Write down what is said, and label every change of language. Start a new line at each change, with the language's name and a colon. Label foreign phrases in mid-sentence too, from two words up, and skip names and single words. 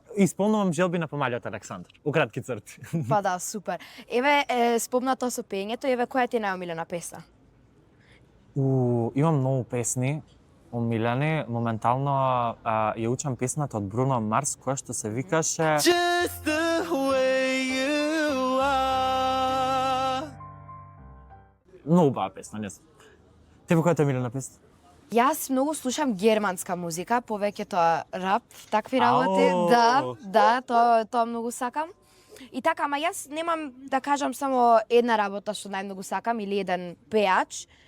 Macedonian: Исполнувам желби на помалиот Александар, у кратки црти. Па да, супер. Еве, спомна тоа со пеењето, еве, која ти е најомилена песна? Имам многу песни омилени. Моментално ја учам песната од Бруно Марс, која што се викаше Just the way you are. Многу убава песна, не знам. Тебе која ти е омилена песна? Јас многу слушам германска музика, повеќето рап, такви работи. Да, тоа многу сакам. И така, ама јас немам да кажам само една работа што најмногу сакам или еден пеач.